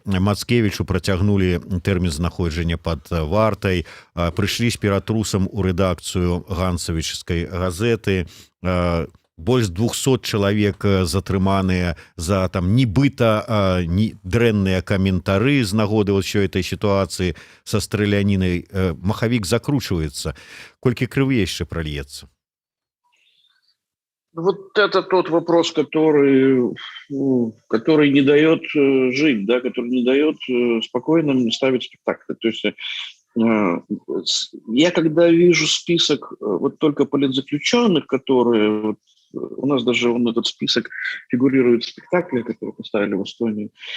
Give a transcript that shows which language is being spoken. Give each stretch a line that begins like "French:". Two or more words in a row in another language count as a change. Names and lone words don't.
Belarusian: Мацкевічу працягнулі тэрмін знаходжання пад вартай, прыйшлі з ператрусам у рэдакцыю гансавічскай газеты. Больш 200 чалавек затрыманыя за там нібыта дрэнныя каментары з нагоды ўсёй этой сітуацыі са стралянінай. Махавік закручваецца. Колькі крыві яшчэ прольецца?
Russian: Вот это тот вопрос, который не дает жить, да, который не дает спокойно ставить спектакли. То есть я когда вижу список вот только политзаключенных, которые у нас даже этот список фигурирует в спектакле, который поставили в Эстонии.